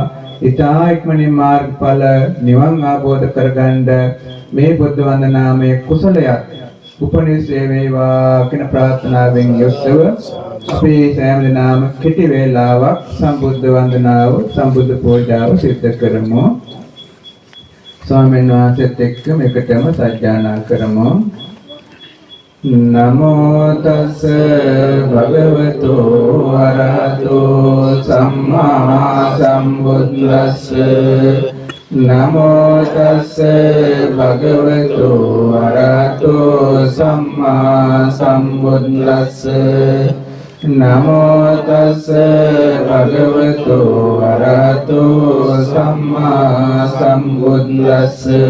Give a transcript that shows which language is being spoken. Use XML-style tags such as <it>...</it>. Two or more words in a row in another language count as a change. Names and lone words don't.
<si>ඊතා ඉක්මනින් මාර්ගඵල නිවන් අවබෝධ කරගන්න මේ බුද්ධ වන්දනාමය කුසලයක් උපනිශ්‍රේ වේවා කියන ප්‍රාර්ථනාවෙන් යුක්තව අපි සෑම දිනම කෙටි වේලාවක් සම්බුද්ධ වන්දනාව සම්බුද්ධ පූජාව සිද්ධ කරමු. ස්වාමීන් වහන්සේත් එක්කම එකටම සජ්ජායනා කරමු.</si> <pi>නමෝ තස් භගවතු වරහතෝ සම්මා සම්බුද්දස්ස නමෝ තස් භගවතු වරහතෝ සම්මා සම්බුද්දස්ස නමෝ තස් භගවතු වරහතෝ සම්මා සම්බුද්දස්ස</pi>